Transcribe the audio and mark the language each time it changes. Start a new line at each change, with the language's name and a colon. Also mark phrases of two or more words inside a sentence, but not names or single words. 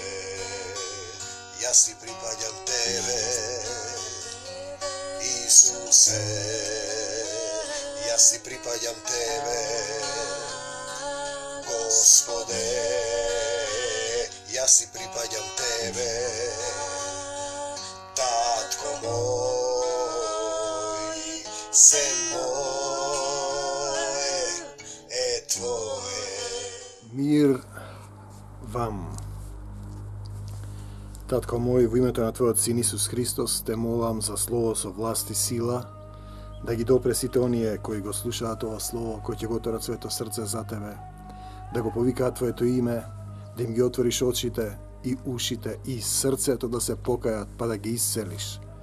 Macedonian: Ја си припадам Тебе, Исусе, ја си припадам Тебе, Господе, ја си припадам Тебе, Татко мој, се моје Твое. Мир вам. Татко мој, во името на Твојот Син Исус Христос, те молам за слово со власт и сила, да ги допре сите оние кои го слушаат ова слово, кои ќе го отворат своето срце за Тебе, да го повикаат Твоето име, да им ги отвориш очите и ушите и срцето да се покајат, па да ги исцелиш.